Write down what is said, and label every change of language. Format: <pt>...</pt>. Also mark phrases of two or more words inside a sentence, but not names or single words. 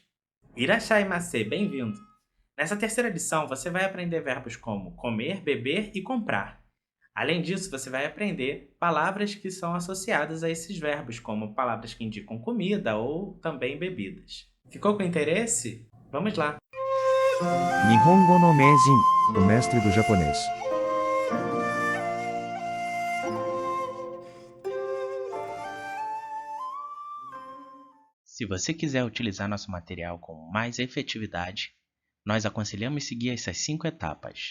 <pt>Irashai-mase, bem-vindo! Nessa terceira lição, você vai aprender verbos como comer, beber e comprar. Além disso, você vai aprender palavras que são associadas a esses verbos, como palavras que indicam comida ou também bebidas. Ficou com interesse? Vamos lá!</pt> <ja>日本語の名人,</ja> <pt>o mestre do japonês. Se você quiser utilizar nosso material com mais efetividade, nós aconselhamos seguir essas 5 etapas.</pt>